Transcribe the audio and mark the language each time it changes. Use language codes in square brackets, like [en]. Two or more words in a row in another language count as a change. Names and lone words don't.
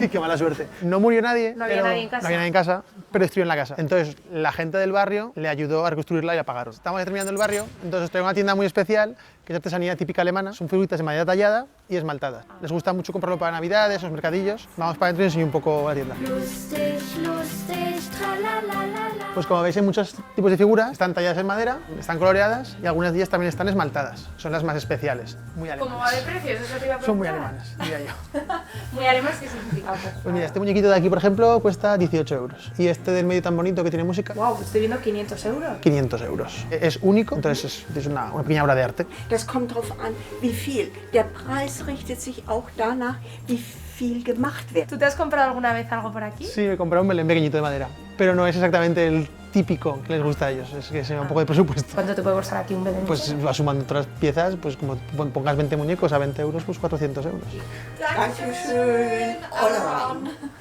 [es] Sí, qué mala suerte. No murió nadie, No había pero- nadie en casa. no había nadie en casa, pero destruyeron la casa. Entonces, la gente del barrio le ayudó a reconstruirla y a pagarlos. Estamos terminando el barrio, entonces os traigo una tienda muy especial, que es artesanía típica alemana. Son figuritas de madera tallada y esmaltadas. Les gusta mucho comprarlo para Navidades, los mercadillos. Vamos para adentro y os enseño un poco la tienda. [de] Lustig, lustig, tralalalala. [es] Pues como veis hay muchos tipos de figuras, están talladas en madera, están coloreadas y algunas de ellas también están esmaltadas. Son las más especiales, muy ¿Cómo alemanas. va de precios? Eso te iba a Son muy preguntar. alemanas, diría yo. Muy alemanas, ¿qué significa? Pues mira, este muñequito de aquí, por ejemplo, cuesta 18 euros. Y este del medio tan bonito que tiene música, Wow, estoy viendo 500 euros. 500 euros. Es único, entonces es una pequeña obra de arte. [de] Das kommt darauf an, wie viel. Der Preis richtet sich auch danach, wie viel gemacht wird. [es] ¿Tú te has comprado alguna vez algo por aquí? Sí, me he comprado un Belén pequeñito de madera, pero no es exactamente el típico que les gusta a ellos, es que se va un poco de presupuesto. ¿Cuánto te puede costar aquí un Belén? Pues sumando otras piezas, pues como pongas 20 muñecos a 20 euros, pues 400 euros. Dankeschön. [en] All around.